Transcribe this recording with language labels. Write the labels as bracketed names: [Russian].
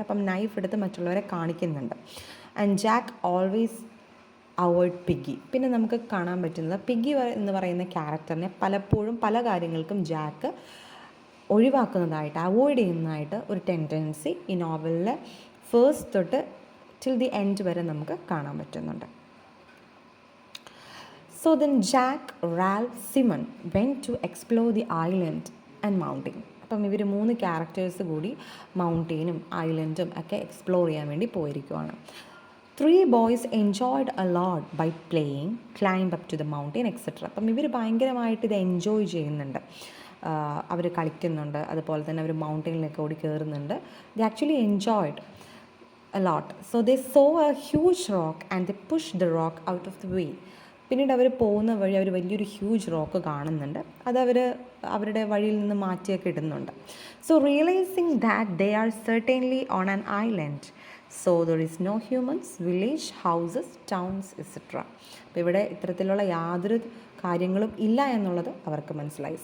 [Malayalam] അപ്പം നൈഫ് എടുത്ത് മറ്റുള്ളവരെ കാണിക്കുന്നുണ്ട്. [English] And Jack always avoid Piggy. [Malayalam] പിന്നെ നമുക്ക് കാണാൻ പറ്റുന്നത് പിഗ്ഗി എന്ന് പറയുന്ന ക്യാരക്ടറിനെ പലപ്പോഴും പല കാര്യങ്ങൾക്കും ജാക്ക് ഒഴിവാക്കുന്നതായിട്ട്, അവോയ്ഡ് ചെയ്യുന്നതായിട്ട് ഒരു ടെൻഡൻസി ഈ നോവലിലെ ഫേസ്റ്റ് തൊട്ട് [English] till the end [Malayalam] വരെ നമുക്ക് കാണാൻ പറ്റുന്നുണ്ട്. [English] So then Jack, Ralph, Simon went to explore the island and mountain. [Malayalam] അപ്പം ഇവർ 3 ക്യാരക്ടേഴ്സ് കൂടി മൗണ്ടെയിനും ഐലൻഡും ഒക്കെ എക്സ്പ്ലോർ ചെയ്യാൻ വേണ്ടി പോയിരിക്കുവാണ്. [English] 3 boys enjoyed a lot by playing, climbed up to the mountain, etc. [Malayalam] അപ്പം ഇവർ ഭയങ്കരമായിട്ട് ഇത് എൻജോയ് ചെയ്യുന്നുണ്ട്. അവർ കളിക്കുന്നുണ്ട്, അതുപോലെ തന്നെ അവർ മൗണ്ടെയിനിലൊക്കെ ഓടി കയറുന്നുണ്ട്. [English] They actually enjoyed a lot. So they saw a huge rock and they pushed the rock out of the way. [Malayalam] പിന്നീട് അവർ പോകുന്ന വഴി അവർ വലിയൊരു ഹ്യൂജ് റോക്ക് കാണുന്നുണ്ട്. അതവർ അവരുടെ വഴിയിൽ നിന്ന് മാറ്റിയൊക്കെ ഇടുന്നുണ്ട്. [English] So realising that they are certainly on an island, so there is no humans, village, houses, towns etcetera. [Malayalam] അപ്പോൾ ഇവിടെ ഇത്തരത്തിലുള്ള യാതൊരു കാര്യങ്ങളും ഇല്ല എന്നുള്ളത് അവർക്ക് മനസ്സിലായി.